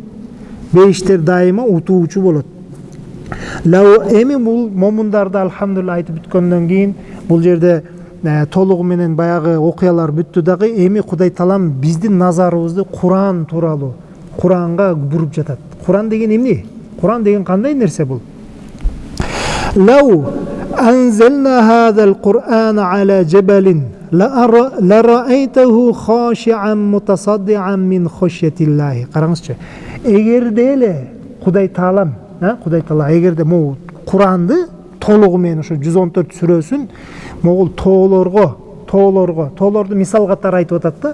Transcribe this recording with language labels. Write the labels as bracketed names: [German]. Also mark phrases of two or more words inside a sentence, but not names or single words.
[Kyrgyz] Бейиштер дайыма утуучу болот. Эми бул момундарды алхамдулилlah айтып бүткөндөн кийин бул жерде толугу менен баягы окуялар бүттү дагы, эми Кудай таалам биздин назарыбызды Куран тууралуу, Куранга буруп жатат. Куран деген эмне? Куран деген кандай нерсе бул? [Arabic] لو أنزلنا هذا القرآن على جبل لرأيته خاشعا متصدعا من خشية الله. Караңызчы. [Kyrgyz] Эгерде эле Кудай таалам эгерде могу Куранды толугу менен ошо 114 сүрөсүн могул тоолорду мисал катары айтып атат да.